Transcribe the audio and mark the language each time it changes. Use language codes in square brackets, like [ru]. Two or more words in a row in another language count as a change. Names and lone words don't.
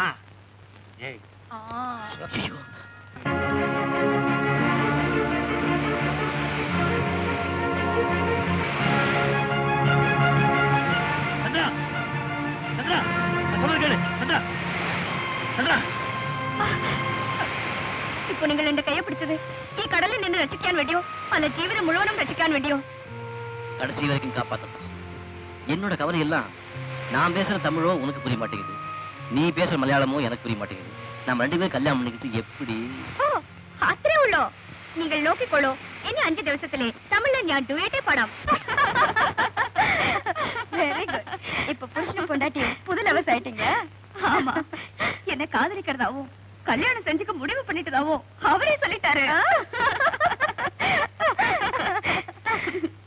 [ta] ஏய் ஐயோ, சந்திரா சந்திரா சொல்றது கேளு. சந்திரா சந்திரா, இப்போ நீங்கள் என் கையை பிடிச்சது [ml] ഈ കടലിൽ നിന്ന് രക്ഷിക്കാൻ വേണ്ടിയോ അല്ല ജീവിതം മുഴുവനും രക്ഷിക്കാൻ വേണ്ടിയോ? கடைசி வரைக்கும் காப்பாத்தலாம். என்னோட கவலை எல்லாம் நான் பேசுற தமிழோ உனக்கு புரிய மாட்டேங்குது, நீ பேசுற மலையாளமோ எனக்கு புரிய மாட்டேங்குது. நம்ம ரெண்டு பேரும் கல்யாணம் பண்ணிக்கிட்டு எப்படி? അത്രേ ഉള്ളോ? നിങ്ങൾ നോക്കിക്കോളൂ, ഇനി 5 ദിവസത്തിലെ തമിഴിൽ ഞാൻ ഡുവേറ്റേ പാടാം. [en] Very good. [ta] இப்ப புருஷன் பொண்டாட்டி புது லவர்ஸ் ஆயிட்டீங்க. ஆமா, என்ன காதலிக்கிறதாவும் கல்யாணம் செஞ்சுக்க முடிவு பண்ணிட்டதாவும் அவரே சொல்லிட்டாரு.